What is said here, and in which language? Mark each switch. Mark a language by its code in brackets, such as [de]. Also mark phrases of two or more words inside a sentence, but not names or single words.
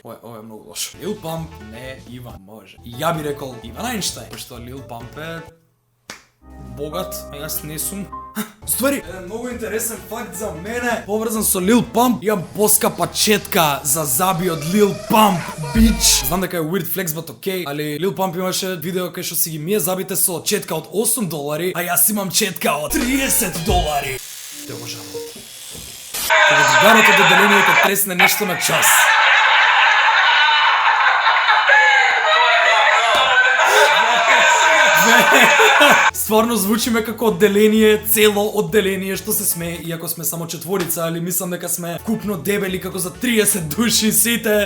[mk] Ова е многу лошо. Lil Pump не Иван, може. И ја би рекол Иван Ајнштајн, пошто Lil Pump е богат, а јас не сум. Ствари, еден многу интересен факт за мене, поврзан со Lil Pump, имам поскапа четка за заби од Lil Pump, bitch. Знам дека е [en] weird flex, but okay, [mk] али Lil Pump имаше видео кај што си ги мие забите со четка од $8, а јас имам четка од $30. Те уважавам. Кога другарот од одделението тресне нешто на час. Стварно звучиме како одделение, цело одделение што се смее, иако сме само четворица, али мислам дека сме купно дебели како за 30 души сите.